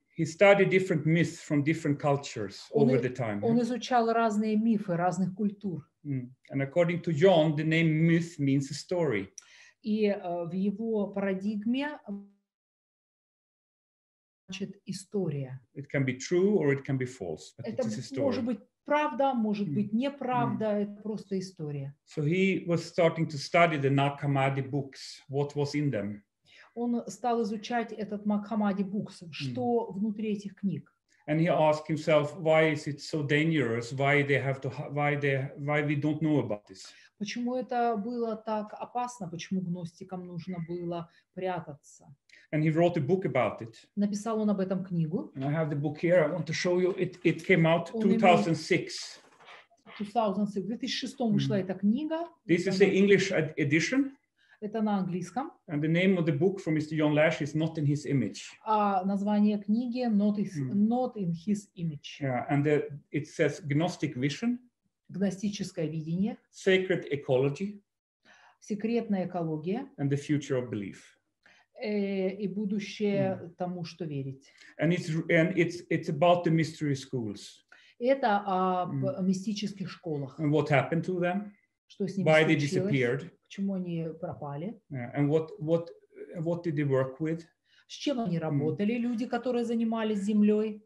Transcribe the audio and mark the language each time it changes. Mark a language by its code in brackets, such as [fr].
[en] He studied different myths from different cultures over the time. [ru] Он изучал разные мифы разных культур. [en] And according to John, the name myth means a story. [ru] И в его парадигме значит история. [en] It can be true or it can be false. But [ru] Это [en] it is a story. [ru] может быть правда, может быть неправда, это просто история. [en] So he was starting to study the Nag Hammadi books, what was in them. [ru] Он стал изучать этот Наг-Хамади букс, что внутри этих книг. [en] And he asked himself, why is it so dangerous? Why we don't know about this? [ru] Почему это было так опасно? Почему гностикам нужно было прятаться? [en] And he wrote a book about it. [ru] Написал он об этом книгу. [en] And I have the book here. I want to show you. It came out 2006. [ru] В 2006 вышла эта книга. [en] This is the English edition. [ru] Это на английском. [en] And the name of the book from Mr. John Lash is Not in His Image. [ru] А название книги Not in His Image. [en] Yeah, and it says Gnostic Vision. [ru] Гностическое видение. [en] Sacred Ecology. [ru] Секретная экология. [en] And the Future of Belief. [ru] И будущее тому, что верить. [en] And it's about the mystery schools. [ru] Это о мистических школах. [en] And what happened to them? [ru] Что с ними [en] Why they [ru] случилось? [en] disappeared? [ru] Почему они пропали? [en] And what did they work with? [ru] С чем они работали, люди, которые занимались землей?